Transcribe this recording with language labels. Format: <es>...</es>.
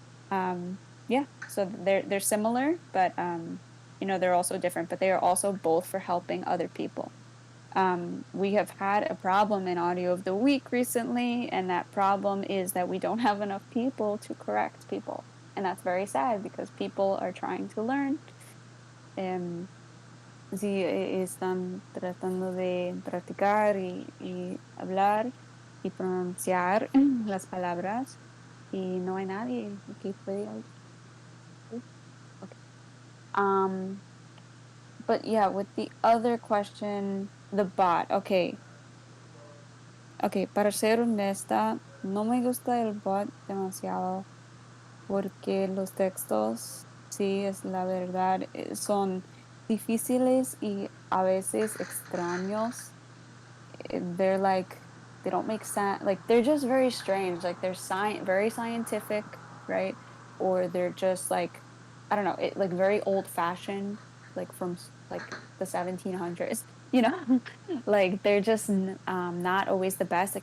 <en>um yeah, so they're similar, but they're also different, but they are also both for helping other people. We have had a problem in audio of the week recently, and that problem is that we don't have enough people to correct people. And that's very sad because people are trying to learn.</en> <es>Um, sí, están tratando de practicar y hablar y pronunciar las palabras, y no hay nadie que puede ayudar.</es> <en>Okay. Um, but yeah, with the other question, the bot. Okay.</en> <es>Okay, para ser honesta, no me gusta el bot demasiado porque los textos, sí, es la verdad, son difíciles y a veces extraños.</es> <en>They're like, they don't make sense. Like, they're just very strange. Like, they're very scientific, right? Or they're just like, I don't know, like very old fashioned, like from like the 1700s, like they're just not always the best.</en>